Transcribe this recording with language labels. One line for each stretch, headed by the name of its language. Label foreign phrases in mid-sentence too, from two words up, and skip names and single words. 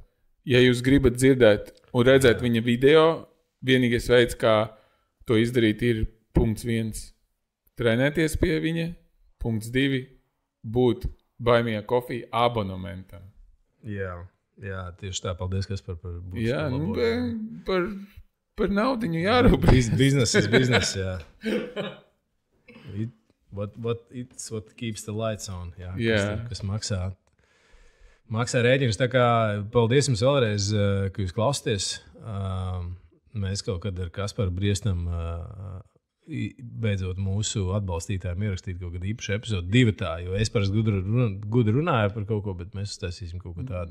Latvian: Ja jūs gribat dzirdēt un redzēt viņa video, vienīgais veids, kā to izdarīt, ir punkts 1. Trenēties pie viņa. Punkts 2. Būt Buy Me a Coffee abonementam. Jā, tieši tā. Paldies, kas par būs. Jā, par naudiņu jārūpējas. Biznes, jā.
English: It's what keeps the lights on.
Latvian: Jā, kas maksā rēķinus. Tā kā paldies jums vēlreiz, ka jūs klausāties. Mēs kaut kad ar Kasparu Briestam beidzot mūsu atbalstītājiem ierakstīt kaut kādu īpašu epizodu 2. Jo es parasti gudri runāju par kaut ko, bet mēs uztaisīsim kaut ko tādu.